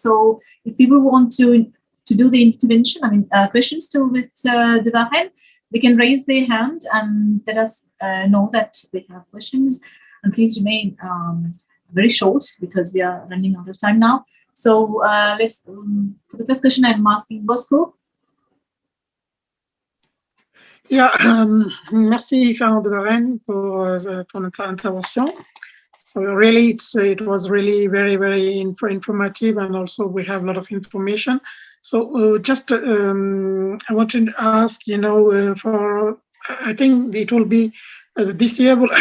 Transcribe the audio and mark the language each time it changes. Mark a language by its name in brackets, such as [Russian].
[English] So if people want to do the intervention, I mean questions to Mr. de Varennes, they can raise their hand and let us know that they have questions. And please remain very short because we are running out of time now. So let's for the first question, I'm asking Bosco. [French] Yeah, merci Fernand de Varennes pour ton intervention. [English] So really, it was really very, very informative, and also we have a lot of information. So just I want to ask, you know, for I think it will be this year.